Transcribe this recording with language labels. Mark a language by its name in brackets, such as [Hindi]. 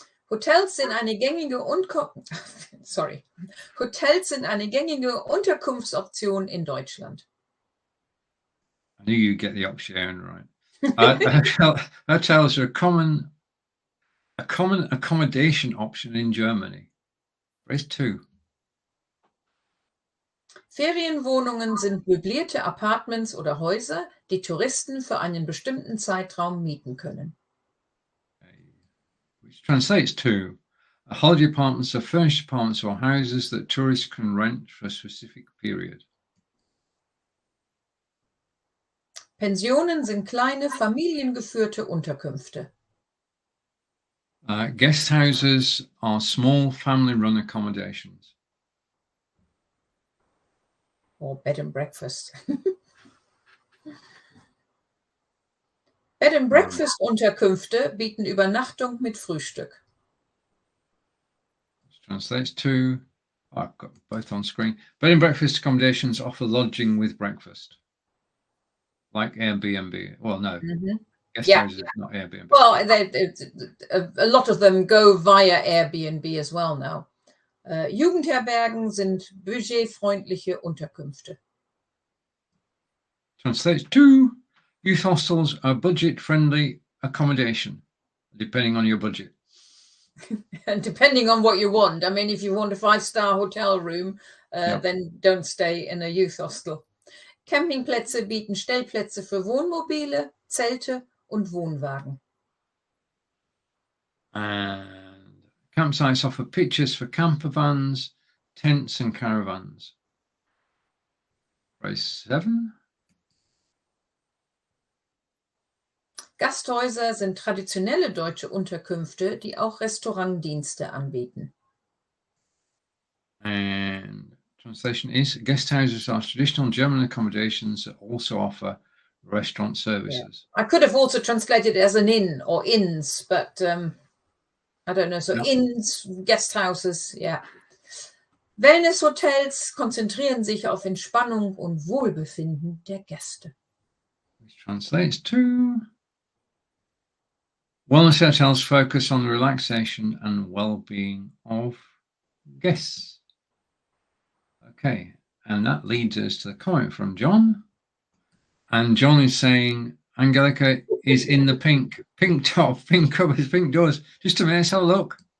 [German] Hotels sind eine gängige Unterkunftsoption in Deutschland. [English] I knew you'd get the option right. Hotels are a common accommodation option in Germany. Phrase 2. [German] Ferienwohnungen sind möblierte Apartments oder Häuser, die Touristen für einen bestimmten Zeitraum mieten können. [English] Which translates to holiday apartments are furnished apartments or houses that tourists can rent for a specific period. [German] Pensionen sind kleine, familiengeführte Unterkünfte. [English] Guest houses are small family-run accommodations. Or bed and breakfast. [German] Bed and breakfast Unterkünfte bieten Übernachtung mit Frühstück. [English] Which translates to, I've got both on screen. Bed and breakfast accommodations offer lodging with breakfast. Like Airbnb. Well, no. Guest houses, not Airbnb. Well, a lot of them go via Airbnb as well now. [German] Jugendherbergen sind budgetfreundliche Unterkünfte. [English] Translates to, youth hostels are budget-friendly accommodation, depending on your budget. And depending on what you want. I mean, if you want a 5-star hotel room, then don't stay in a youth hostel. [German] Campingplätze bieten Stellplätze für Wohnmobile, Zelte und Wohnwagen. [English] And campsites offer pitches for camper vans, tents and caravans. Phrase 7. [German] Gasthäuser sind traditionelle deutsche Unterkünfte, die auch Restaurantdienste anbieten. [English] And translation is, guest houses are traditional German accommodations that also offer restaurant services. I could have also translated it as an inn or inns, but I don't know. So inns, guest houses, yeah. [German] Wellnesshotels konzentrieren sich auf Entspannung und Wohlbefinden der Gäste. [English] Which translates to, wellness hotels focus on the relaxation and well-being of guests. Okay, and that leads us to the comment from John. And John is saying, Angelika is in the pink top, pink covers, pink doors. Just a minute, let's have a look.